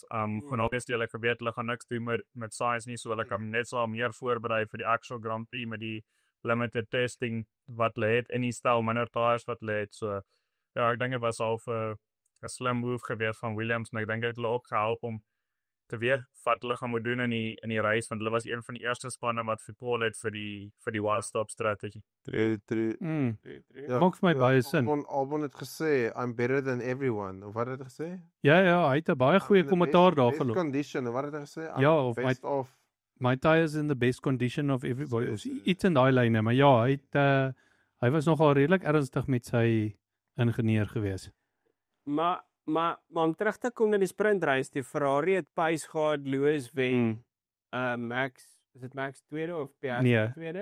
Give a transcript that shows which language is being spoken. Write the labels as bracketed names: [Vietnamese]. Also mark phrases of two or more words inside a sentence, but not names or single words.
[Afrikaans] Van obviously hulle geweet hulle gaan niks doen met science nie, so hulle kan net so meer voorberei vir die actual Grand Prix met die [English] limited testing [Afrikaans] wat hulle het en die stel minder tires wat hulle het. So ja, ek dink dit was al 'n slim move gewees van Williams en ek dink dit het hulle ook gehelp om te weet wat hulle gaan moet doen in die race, want hulle was een van die eerste spanne wat verpool het vir die [English] one-stop strategy. [Afrikaans] Maak vir my baie sin. Albon het gesê [English] I'm better than everyone. [Afrikaans] Of wat het hy gesê? Ja, hy het 'n baie goeie kommentaar daar geloop. [English] Best condition, [Afrikaans] wat het hy gesê? Ja, [English] of my tires in the best condition of everybody. [Afrikaans] Iets in daai lyne, maar ja, hy was nogal redelik ernstig met sy ingenieur gewees. Maar om terug te kom na die sprintreis, die Ferrari het pace gehad, Lewis wen. Max, is dit Max tweede of Piastri tweede?